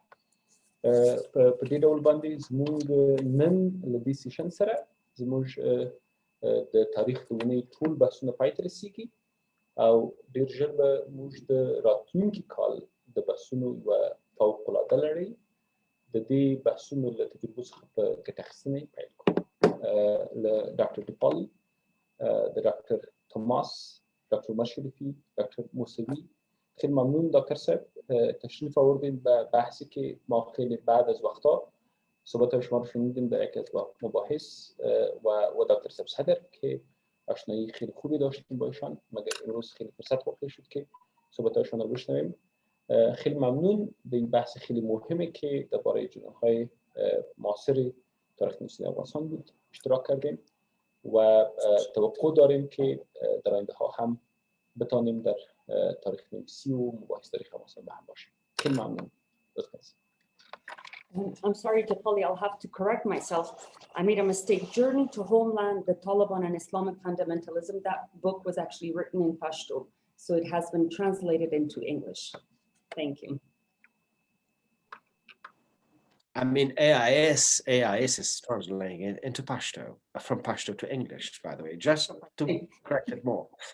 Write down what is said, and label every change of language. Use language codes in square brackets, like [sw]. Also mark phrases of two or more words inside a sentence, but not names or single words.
[ps] په دې ډول باندې زموږ نن له دې سیشن سره زموږ د تاریخ د اونۍ ټول بحثونه پای ته رسیږي او ډېر ژر به موږ د راتلونکي کال د بحثونو یوه فوق‌العاده لړۍ د دې بحثونو له تجربو څخه په ګټه اخیستنې پیل کوو. [fa] له ډاکټر ډیپالي، د ډاکټر توماس، دکتر عمر شریفی، دکتر موسوی خیلی ممنون دکتر صاحب تشریف آوردین به بحثی که ما خیلی بعد از وقتا صحبت شما رو شنیدیم در یکی از مباحث و دکتر صاحب صدر که آشنایی خیلی خوبی داشتیم با ایشان مگر امروز خیلی فرصت واقع شد که صحبتاشون رو بشنویم. خیلی ممنون به این بحث خیلی مهمه که درباره جناح‌های معاصر تاریخ نویسی افغانستان بود اشتراک کردیم و توقع داریم که در آینده ها هم بتانیم در تاریخ نویسی و مباحث تاریخ افغانستان به هم باشیم. خیلی ممنون. [en] I'm sorry, Dipali, I'll have to correct myself. I made a mistake. Journey to Homeland, the Taliban and Islamic Fundamentalism. That book was actually written in Pashto, so it has been translated into English. Thank you. I mean, AIS is translating it into Pashto, from Pashto to English, by the way, just to correct it more.